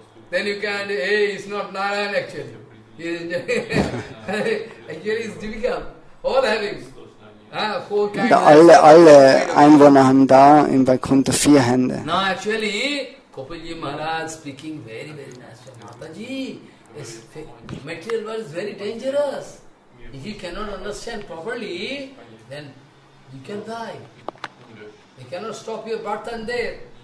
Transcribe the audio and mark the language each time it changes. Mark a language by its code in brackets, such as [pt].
[en] Then you can, hey, it's not Narayan actually. Actually it's difficult. All having 4 kinds. [de] Alle Einwohner haben da in Vaikuntha 4 Hände. [en] No, actually, Kapila Maharaj speaking very, very nice. Mataji, material world is very dangerous. If you cannot understand properly, then you can die. You cannot stop your birth and death.